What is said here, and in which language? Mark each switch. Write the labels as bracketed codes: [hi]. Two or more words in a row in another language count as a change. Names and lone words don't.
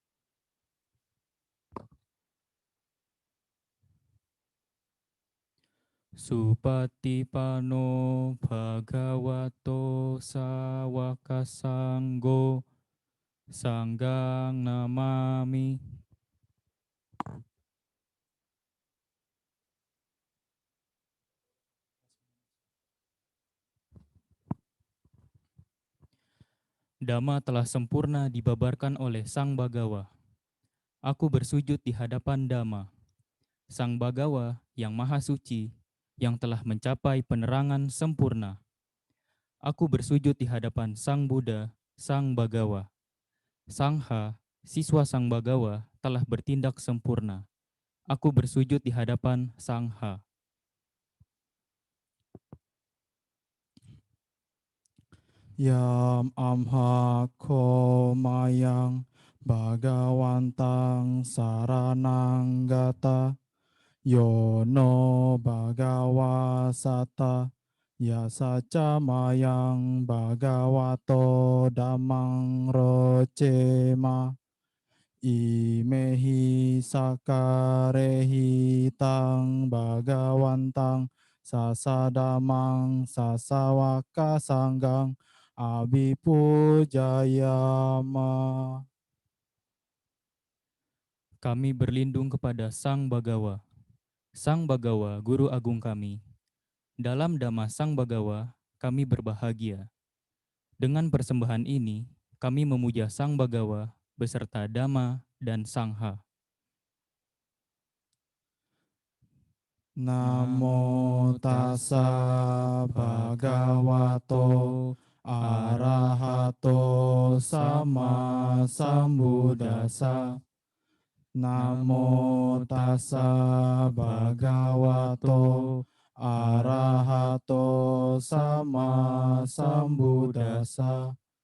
[pi] Supatipanno Bhagavato Sawaka Sanggo Sanggang Namami. [id] Dhamma telah sempurna dibabarkan oleh Sang Bagawa. Aku bersujud di hadapan Dhamma, Sang Bagawa yang Maha Suci, yang telah mencapai penerangan sempurna. Aku bersujud di hadapan Sang Buddha, Sang Bagawa. Sangha, siswa Sang Bagawa, telah bertindak sempurna. Aku bersujud di hadapan Sangha. [pi] Yam amha ko mayang Bhagawantang saranang gata Yono Bhagawa Sata Yasaca mayang Bhagavato Dhammang Rocema Imehi sakarehi tang Bhagawantang sasadamang sasawaka sanggang abipujayama. [id] Kami berlindung kepada Sang Bagawa. Sang Bagawa, Guru Agung kami. Dalam Dhamma Sang Bagawa, kami berbahagia. Dengan persembahan ini, kami memuja Sang Bagawa beserta Dhamma dan Sangha. [pi] Namo tassa bhagavato arahato sama sambuddhassa. Namo tassa bhagavato arahato sama sambuddhassa.